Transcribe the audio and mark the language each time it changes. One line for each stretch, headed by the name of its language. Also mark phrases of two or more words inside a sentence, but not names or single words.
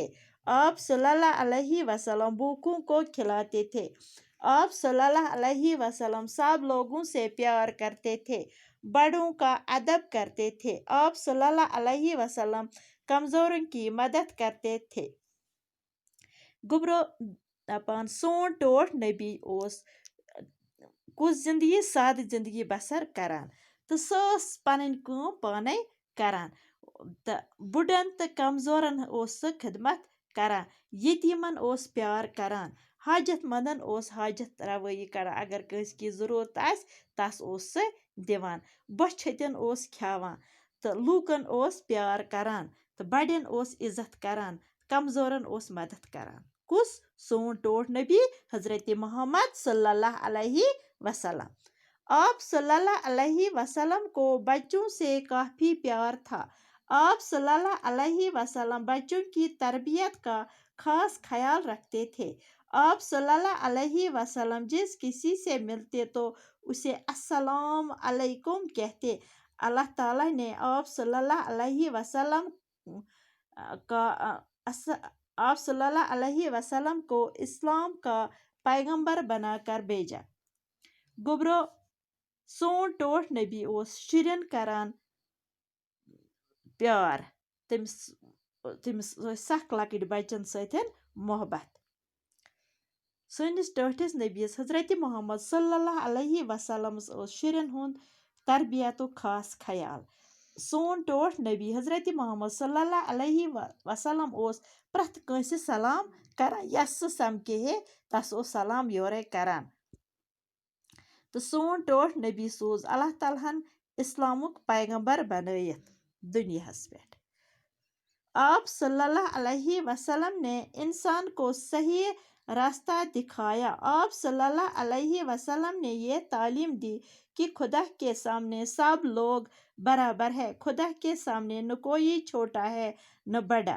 Hindi: आप
Arabic: صلى الله عليه وسلم
Hindi: भूखों को खिलाते थे। आप
Arabic: صلى الله عليه وسلم
Hindi: सब लोगों से प्यार करते थे, बड़ों का अदब करते थे। आप
Arabic: صلى الله عليه وسلم
Hindi: कमज़ोरों की मदद करते थे।
Kashmiri: गुबरो दपान सोन टोठ नबी ओस कुछ जिंदगी साद जिंदगी बसर करान। तो सस पन काम पाने करान। तो बुढ़न तो कमज़ोरन ओस खिदमत करान। यतीमन ओस प्यार करान। हाजतमंदन ओस हाजत रवाई करान। अगर कस की ज़रूरत आस तस ओस दिवान। बछतिन ओस खियावान। तो लूकन ओस प्यार करान। तो बड़न ओस इज्जत करान। कमज़ोरन ओस मदद करान। कुस सोन टोठ नबी हज़रत मोहम्मद
Arabic: صلى الله عليه وسلم.
Hindi: आप
Arabic: صلى الله عليه وسلم
Hindi: को बच्चों से काफ़ी प्यार था। आप
Arabic: صلى الله عليه وسلم
Hindi: बच्चों की तरबियत का खास ख्याल रखते थे। आप
Arabic: صلى الله عليه وسلم
Hindi: जिस किसी से मिलते तो उसे
Arabic: السلام عليكم
Hindi: कहते। अल्लाह ताला ने आप
Arabic: صلى الله عليه وسلم
Hindi: का आप
Arabic: صلى الله عليه وسلم
Hindi: को इस्लाम का पैगंबर बनाकर भेजा।
Kashmiri: गुबरो सोन टोठ नबी ओस शुरन करान प्यार। तमिस तमिस सख लकट बचन सतन मोहब्बत। सनिस टठिस नबीस हज़रत मोहम्मद
Arabic: صلى الله عليه وسلم
Kashmiri: ओस शुरन हुंद तरबियत खास ख्याल। सोन टोठ नबी हज़रत मोहम्मद
Arabic: صلى الله عليه وسلم
Kashmiri: ओस प्रथ कंसे सलाम करान। यस समके हे तस ओस सलाम योरे करान। तो सोन टोठ नबी सोज अल्लाह तालाहन इस्लामुक पैगंबर बनायत दुनियास पेठ।
Hindi: आप
Arabic: صلى الله عليه وسلم
Hindi: ने इंसान को सही रास्ता दिखाया। आप
Arabic: صلى الله عليه وسلم
Hindi: ने ये तालीम दी कि खुदा के सामने सब लोग बराबर है। खुदा के सामने न कोई छोटा है न बड़ा।